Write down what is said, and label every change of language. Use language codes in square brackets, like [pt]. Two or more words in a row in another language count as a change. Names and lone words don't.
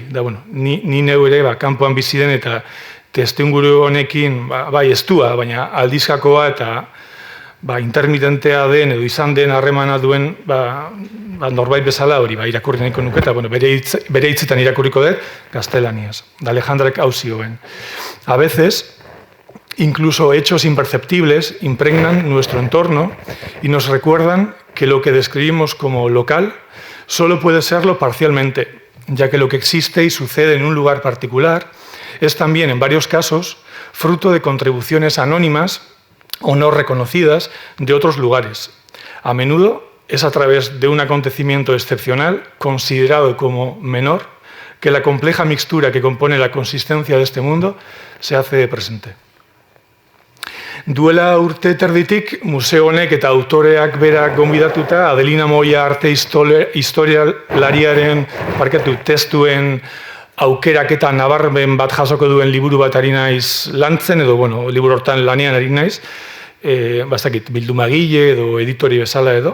[eu] Ni neu ere kanpoan bizi den eta testuinguru honekin bai estua, baina aldizkakoa eta intermitentea den edo izan den harremana duen norbait bezala hori irakurri nahiko nuke eta bere hitzetan irakurriko dut gaztelaniaz. Alejandrak hau zioen. [es] A veces, incluso hechos imperceptibles impregnan nuestro entorno y nos recuerdan que lo que describimos como local solo puede serlo parcialmente, ya que lo que existe y sucede en un lugar particular es también, en varios casos, fruto de contribuciones anónimas o no reconocidas de otros lugares. A menudo es a través de un acontecimiento excepcional, considerado como menor, que la compleja mixtura que compone la consistencia de este mundo se hace presente. [eu] Duela urte terditik, museo honek eta autoreak berak gonbidatuta, Adelina Moya arte historialariaren testuen aukerak eta nabarmen bat jasoko duen liburu bat ari naiz lantzen, edo, bueno, liburu hortan lanean ari naiz, bastakit, bildumagile edo editori bezala edo.